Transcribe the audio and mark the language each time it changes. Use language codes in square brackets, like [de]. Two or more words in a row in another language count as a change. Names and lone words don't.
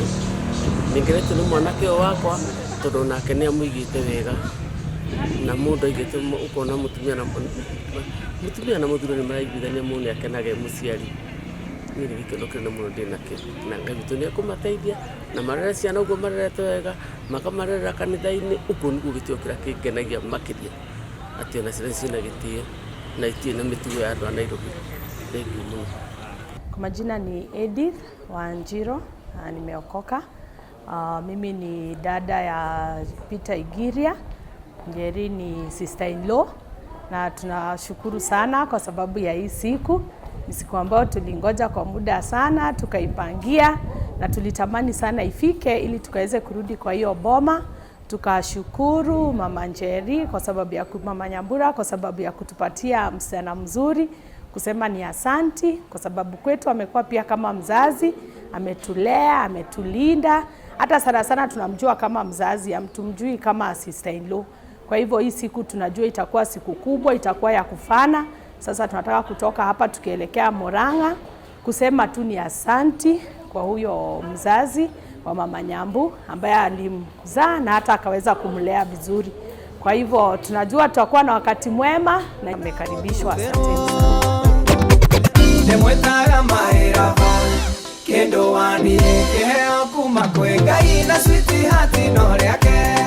[ki] Nĩ ngeretio nĩ mwanake ũyũ wakwa tondũ nake nĩ amũigĩte wega na mũndũ aigĩte ũkona mũtumia na mũthuri nĩ maraiguithania mũndũ nĩ akenaga mũciari. Niĩ nĩ gĩkeno kĩnene mũno ndĩ nakĩo na Ngai witũ nĩ ekũmateithia na marere ciana ũguo marerete wega makamarerera kanitha-inĩ. Ũguo nĩguo gĩtĩo kĩrĩa kĩngenagia makĩria atĩ ona ciana ciĩna gĩtĩo na itirĩ na mĩtugo ya andũ a Nairobi. Thengiũ mũno. [sw] Kwa majina ni Edith Wanjiro na nimeokoka. Mimi ni dada ya Peter Igiria, Njeri ni [en] sister in law, [sw] na tunashukuru sana kwa sababu ya hii siku. Ni siku ambayo tulingoja kwa muda sana, tukaipangia na tulitamani sana ifike ili tukaweze kurudi kwa hiyo boma. Tukashukuru Mama Njeri kwa sababu ya Mama Nyambura kwa sababu ya kutupatia msichana mzuri, kusema ni asanti kwa sababu kwetu amekuwa pia kama mzazi, ametulea, ametulinda. Hata sana sana tunamjua kama mzazi, hamtumjui kama [en] sister in law. [sw] Kwa hivyo hii siku tunajua itakuwa siku kubwa, itakuwa ya kufana. Sasa tunataka kutoka hapa tukielekea Murang'a kusema tu ni asanti kwa huyo mzazi wa Mama Nyambu ambaye alimzaa na hata akaweza kumlea vizuri. Kwa hivyo tunajua tutakuwa na wakati mwema na mmekaribishwa. Asante. [ki] Ndemwetaga mahera kendo wani keo kuma kwe Ngai na sweetheart no riake.